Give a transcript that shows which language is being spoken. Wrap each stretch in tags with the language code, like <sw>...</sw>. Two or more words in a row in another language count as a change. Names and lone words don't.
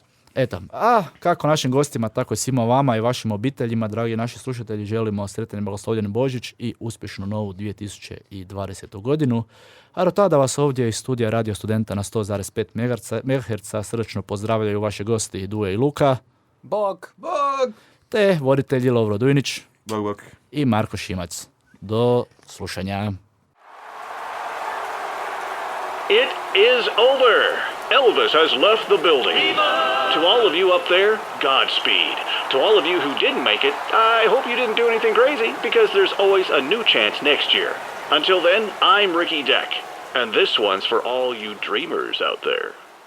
<hr>Eto, a kako našim gostima, tako i svima vama i vašim obiteljima, dragi naši slušatelji, želimo sretan i blagoslovljen Božić i uspješnu novu 2020. godinu. A do tada vas ovdje iz studija Radio Studenta na 100,5 MHz srdačno pozdravljaju vaše gosti Duje i Luka. Bog! Bog! Te voditelji Lovro Dujnić. Bog, bog. I Marko Šimac. Do slušanja.</hr> <en>It is over. Elvis has left the building. To all of you up there, Godspeed. To all of you who didn't make it, I hope you didn't do anything crazy, because there's always a new chance next year. Until then, I'm Ricky Deck, and this one's for all you dreamers out there.</en>